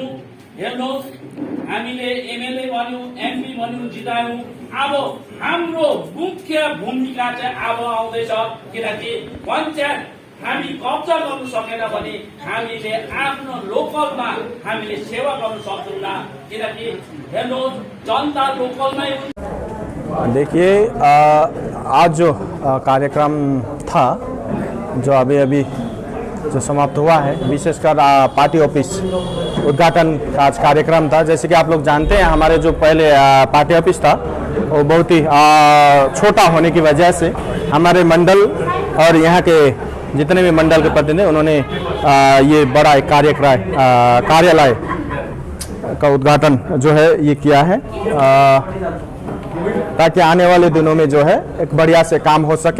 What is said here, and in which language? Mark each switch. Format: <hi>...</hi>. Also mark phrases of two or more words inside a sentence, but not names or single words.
<ne>हेर्नुहोस्, हामीले एमएलए भन्यौँ, एमपी भन्यौँ, जितायौँ। अब हाम्रो मुख्य भूमिका चाहिँ अब आउँदैछ, किनकि पञ्चायत हामी कब्जा गर्नु सकेन भने हामीले आफ्नो लोकलमा हामीले सेवा गर्नु सक्दैनौँ, किनकि हेर्नुहोस् जनता लोकलमै।</ne> <hi>देखिए, आज जो कार्यक्रम था, जो अभी जो समाप्त हुआ है, विशेषकर पार्टी ऑफिस उद्घाटन का आज कार्यक्रम था। जैसे कि आप लोग जानते हैं, हमारे जो पहले पार्टी ऑफिस था वो बहुत ही छोटा होने की वजह से हमारे मंडल और यहाँ के जितने भी मंडल के प्रतिनिधि उन्होंने ये बड़ा एक कार्यालय का उद्घाटन जो है ये किया है, ताकि आने वाले दिनों में जो है एक बढ़िया से काम हो सके।</hi>